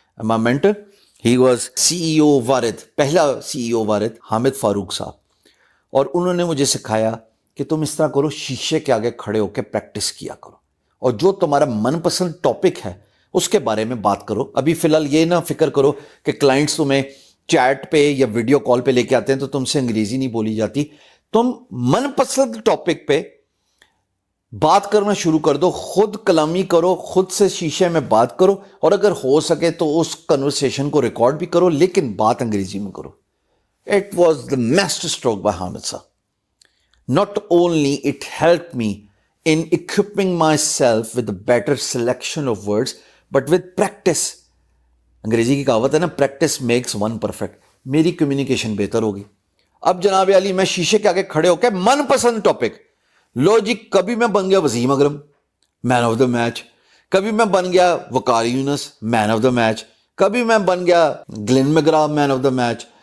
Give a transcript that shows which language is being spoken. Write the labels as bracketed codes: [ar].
[en] My mentor, he was CEO Warid, [ur] پہلا [en] CEO Warid, Hamid Farooq صاحب. [ur] اور انہوں نے مجھے سکھایا کہ تم اس طرح کرو, شیشے کے آگے کھڑے ہو کے پریکٹس کیا کرو, اور جو تمہارا من پسند ٹاپک ہے اس کے بارے میں بات کرو. ابھی فی الحال یہ نہ فکر کرو کہ کلائنٹس تمہیں چیٹ پہ یا ویڈیو کال پہ لے کے آتے ہیں تو تم سے انگریزی نہیں بولی جاتی. تم من پسند ٹاپک پہ بات کرنا شروع کر دو, خود کلامی کرو, خود سے شیشے میں بات کرو, اور اگر ہو سکے تو اس کنورسیشن کو ریکارڈ بھی کرو, لیکن بات انگریزی میں کرو. [en] It was the master stroke by Hamid sir. Not only it helped me in equipping myself with a better selection of words, but with practice. [ur] انگریزی کی کہاوت ہے نا, [en] Practice makes one perfect. [ur] میری کمیونیکیشن بہتر ہوگی. اب جناب علی, میں شیشے کے آگے کھڑے ہو کے من پسند ٹاپک, لو جی, کبھی میں بن گیا وسیم اکرم, [en] Man of the match. [ur] کبھی میں بن گیا وقار یونس, [en] Man of the match. [ur] کبھی میں بن گیا Glenn میگرا, main of the match.